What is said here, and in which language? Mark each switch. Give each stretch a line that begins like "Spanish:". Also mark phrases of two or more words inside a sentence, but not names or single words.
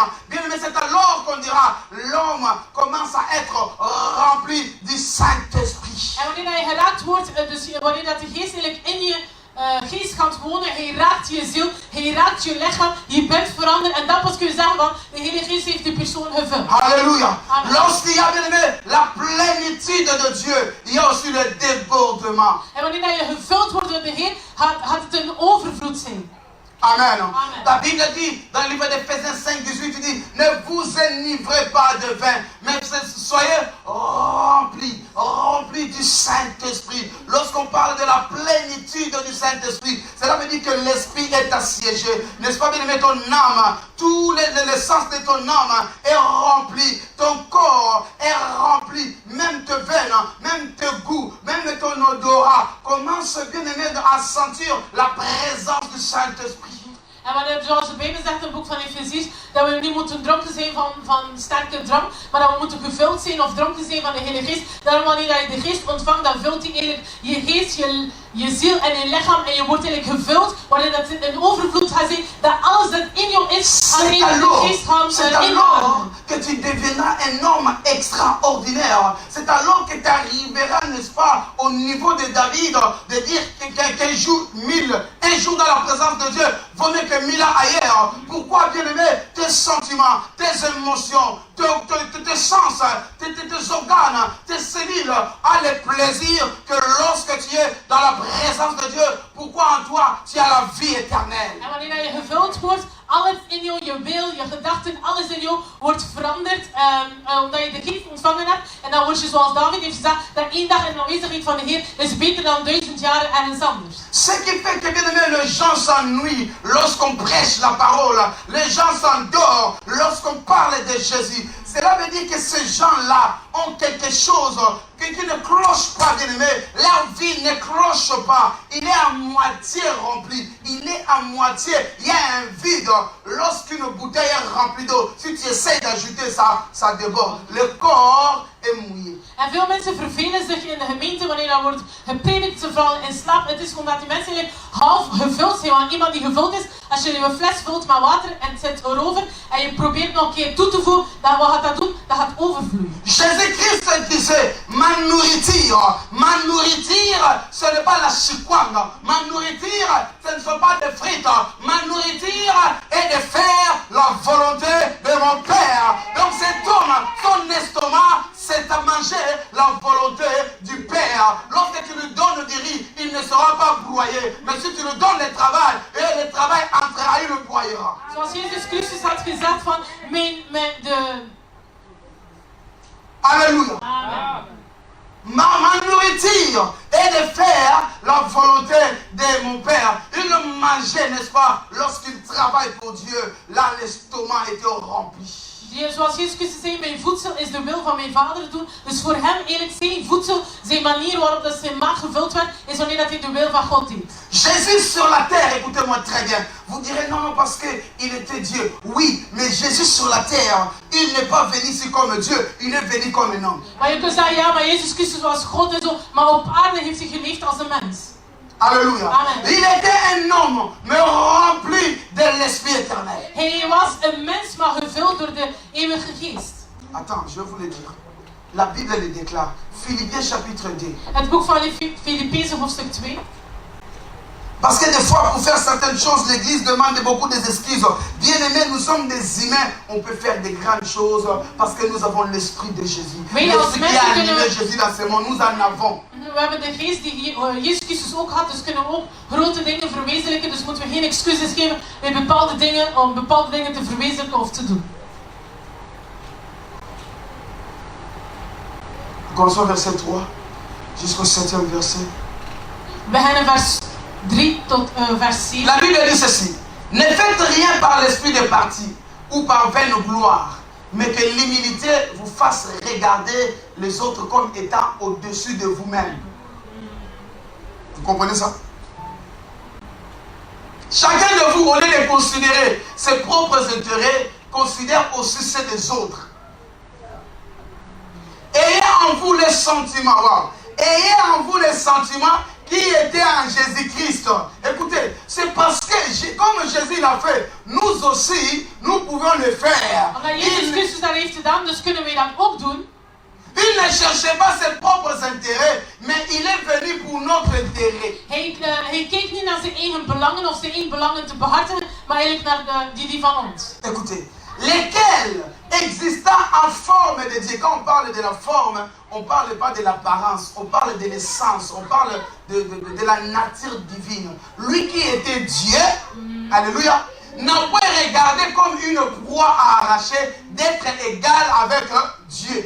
French: Bien aimé, c'est alors qu'on dira, l'homme commence à être rempli du Saint-Esprit.
Dutch: En wanneer hij geraakt wordt, dus wanneer dat de geest eigenlijk in je geest gaat wonen, hij raakt je ziel, hij raakt je lichaam, je bent veranderd en dan pas kun je zeggen van de Heilige Geest heeft die persoon gevuld.
French: Alléluia. Lorsqu'il y a, bien aimé, la plénitude de Dieu, il y a aussi le débordement.
Dutch: En wanneer je gevuld wordt door de Heer, gaat het een overvloed zijn. Amen. Amen.
French: La Bible dit dans le livre d'Éphésiens 5, 18, il dit, ne vous enivrez pas de vin, mais soyez remplis du Saint-Esprit. Lorsqu'on parle de la plénitude du Saint-Esprit, cela veut dire que l'Esprit est assiégé. N'est-ce pas, bien aimé, ton âme, tout l'essence de ton âme est rempli, ton corps est rempli, même tes veines, même tes goûts, même ton odorat. Commence, bien aimé, à sentir la présence du Saint-Esprit.
Dutch: En wanneer, zoals de Bijbel zegt in het boek van Efeziërs, dat we niet moeten dronken zijn van sterke drank, maar dat we moeten gevuld zijn of dronken zijn van de Heilige Geest. Daarom wanneer je de Geest ontvangt, dan vult hij eigenlijk je geest, je ziel en je lichaam en je wordt eigenlijk gevuld, wanneer dat een overvloed gaat zijn, dat alles dat in jou is, gaat eigenlijk de Geest gaan inhouden.
French: Que tu deviendras un homme extraordinaire. C'est alors que tu arriveras, n'est-ce pas, au niveau de David, de dire qu'un jour 1000, un jour dans la présence de Dieu, vaut mieux que 1000 ans ailleurs. Pourquoi, bien-aimé? Tes sentiments, tes émotions, tes sens, tes organes, tes cellules ont le plaisir que lorsque tu es dans la présence de Dieu, pourquoi en toi tu as la vie éternelle?
Dutch: En wanneer je gevuld wordt, alles in jou, je wil, je gedachten, alles in jou wordt veranderd omdat je de Geest ontvangen hebt. En dan word je, zoals David heeft gezegd, dat 1 dag in de aanwezigheid van de Heer is beter dan 1000 jaar ergens anders.
French: Ce qui fait que, bien aimé, les gens s'ennuient lorsqu'on prêche la parole. Les gens s'endorment lorsqu'on parle de Jésus. Cela veut dire que ces gens-là ont quelque chose qui ne cloche pas, bien aimé. Leur vie ne cloche pas. Il est à moitié rempli. Il est à moitié. Il y a un vide. Lorsqu'une bouteille est remplie d'eau, si tu essaies d'ajouter ça, ça déborde. Le corps est mouillé.
Dutch: En veel mensen vervelen zich in de gemeente wanneer dat wordt gepredikt, ze vallen in slaap. Het is gewoon dat die mensen eigenlijk half gevuld zijn. Want iemand die gevuld is, als je een fles vult met water en het zit erover en je probeert nog een keer toe te voegen, dan wat gaat dat doen? Dat gaat overvloeien.
French: Jésus-Christ disait, ma nourriture, ce n'est pas la chikwanga. Ma nourriture, ce ne sont pas des frites. Ma nourriture est de faire la volonté de mon Père. Donc cet homme, son estomac, c'est à manger la volonté du Père. Lorsque tu lui donnes du riz, il ne sera pas broyé. Mais si tu lui donnes le travail, et le travail entrera, il le broyera.
Dutch: Zoals Jezus Christus had gezegd van,
French: Alléluia. Amen. Ma nourriture est de faire la volonté de mon Père. Il le mangeait, n'est-ce pas, lorsqu'il travaille pour Dieu. Là, l'estomac était rempli.
Dutch: Zoals Jezus Christus zei, mijn voedsel is de wil van mijn Vader doen. Dus voor hem eigenlijk zijn voedsel, zijn manier waarop dat zijn maag gevuld werd, is wanneer dat hij de wil van God deed.
French: Jésus sur la terre, écoutez-moi très bien. Vous direz non, parce qu'il était Dieu. Oui, mais Jésus sur la terre, il n'est pas venu ici comme Dieu, il est venu comme un homme.
Dutch: Maar je kunt zeggen, ja, maar Jezus Christus was God en zo, maar op aarde heeft hij geleefd als een mens.
French: Alléluia. Amen. Il était un homme, mais rempli de l'Esprit éternel.
Dutch: Hij was een mens, maar gevuld door de eeuwige geest.
French: Attends, je vais vous le dire. La Bible le déclare. Philippiens chapitre 2.
Dutch: Het boek van Filippenzen hoofdstuk 2.
French: Parce que des fois, pour faire certaines choses, l'Église demande beaucoup des excuses. Bien-aimés, nous sommes des humains. On peut faire des grandes choses parce que nous avons l'Esprit de Jésus. L'Esprit qui a animé Jésus dans ce monde, nous en avons.
Dutch: We hebben de geest die Jezus Christus ook had, dus kunnen we ook grote dingen verwezenlijken. Dus moeten we geen excuses geven bij bepaalde dingen om bepaalde dingen te verwezenlijken of te doen.
French: Commençons verset 3. Jusqu'au 7e verset.
Dutch: We beginnen vers 3 tot vers 7.
French: La Bible dit ceci. Ne faites rien par l'esprit de parti ou par vaine gloire, mais que l'humilité vous fasse regarder les autres comme étant au-dessus de vous-même. Vous comprenez ça? Chacun de vous, au lieu de considérer ses propres intérêts, considère aussi ceux des autres. Ayez en vous les sentiments. Wow. Ayez en vous les sentiments qui étaient en Jésus-Christ. Écoutez, c'est parce que comme Jésus l'a fait, nous aussi, nous pouvons le faire.
Dutch: Omdat Jezus Christus dat heeft gedaan, dus kunnen wij dat ook doen.
French: Il ne cherchait pas ses propres intérêts, mais il est venu pour notre intérêt.
Dutch: Hij keek niet naar zijn eigen belangen of zijn eigen belangen te behartigen, maar eigenlijk naar die van ons.
French: Écoutez, lesquels existant en forme de Dieu. Quand on parle de la forme, on ne parle pas de l'apparence, on parle de l'essence, on parle de la nature divine. Lui qui était Dieu, alléluia, n'a pas regardé comme une proie à arracher d'être égal avec Dieu.